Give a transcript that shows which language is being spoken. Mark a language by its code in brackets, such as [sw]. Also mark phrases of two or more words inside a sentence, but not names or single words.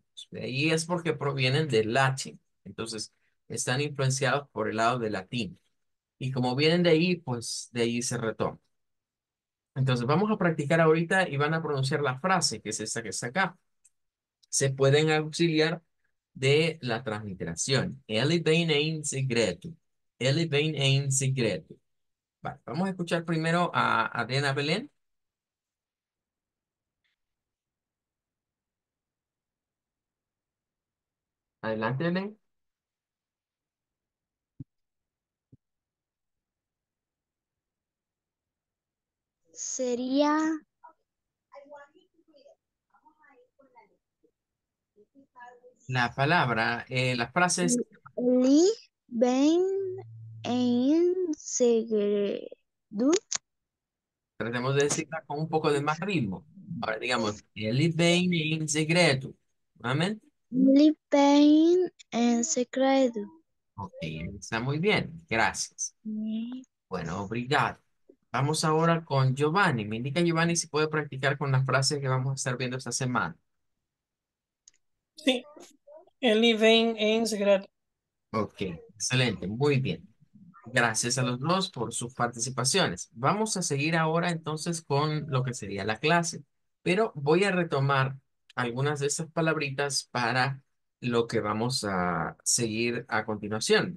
[es] Y es porque provienen del latín. Entonces, están influenciados por el lado del latín. Y como vienen de ahí, pues de ahí se retoma. Entonces, vamos a practicar ahorita y van a pronunciar la frase, que es esta que está acá. Se pueden auxiliar de la transliteración. [pt] Ele vem em segredo. Ele vem em segredo. [es] Vale, vamos a escuchar primero a Adriana Belén. Adelante, Belén. Sería La palabra, la frase es, [pt] Li bem em segredo. [es] tratemos de decirla con un poco de más ritmo. Ahora digamos, [pt] ele vem em segredo. Nuevamente. Li bem em segredo. [es] Ok, está muy bien. Gracias. Bueno, obrigado. Vamos ahora con Giovanni. Me indica Giovanni si puede practicar con las frases que vamos a estar viendo esta semana. Sí, [pt] ele vem em segredo. [es] Ok, excelente, muy bien. Gracias a los dos por sus participaciones. Vamos a seguir ahora entonces con lo que sería la clase, pero voy a retomar algunas de estas palabritas para lo que vamos a seguir a continuación.